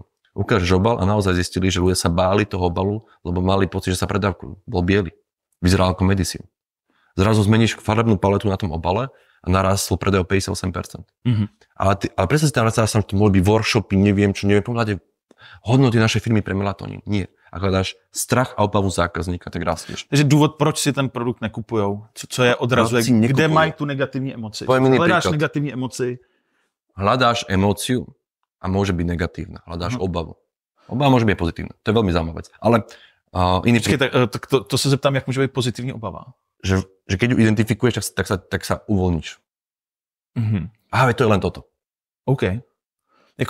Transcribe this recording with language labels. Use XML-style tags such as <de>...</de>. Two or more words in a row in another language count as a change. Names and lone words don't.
<sk>Ukážeš obal a naozaj zistili, že ľudia sa báli toho obalu, lebo mali pocit, že sa predávkujú. Bol biely. Vyzeral ako medicín. Zrazu zmeníš farebnú paletu na tom obale a narastol predaj o 58%. Ale predstav si tam, že to mohli byť workshopy, neviem, pohľade hodnoty našej firmy pre melatonín. Nie. Ak hľadáš strach a obavu zákazníka, tak rastieš.</sk> <cs>Takže důvod, proč si ten produkt nekupujou? Co je odrazuje? Kde mají tu negativní emoci? Hledáš negativní emoci?</cs> <sk>Hľadáš emóciu a môže byť negatívna. Hľadáš obavu. Obava môže byť pozitívna. To je veľmi zaujímavá vec. Ale iný</sk> <cs>tak to se zeptám, jak</cs> <sk>môže byť pozitívna obava? Že keď ju identifikuješ, tak sa uvoľníš. Aha, to je len toto.</sk> <cs>OK. Jako,</cs>